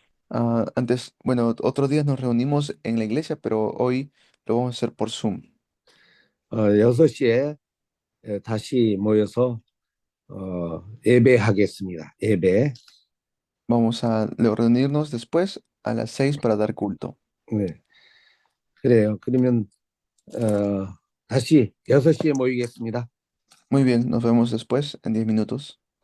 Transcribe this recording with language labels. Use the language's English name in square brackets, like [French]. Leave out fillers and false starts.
[Spanish] Antes, bueno, otros días nos reunimos en la iglesia, pero hoy lo vamos a hacer por Zoom. [Korean] 6시에 다시 모여서 예배하겠습니다. 예배. [Spanish] Vamos a reunirnos después a las 6 para dar culto. [Korean] 네. 그래요. 그러면 다시 6시에 모이겠습니다. [Spanish] Muy bien, nos vemos después en 10 minutos.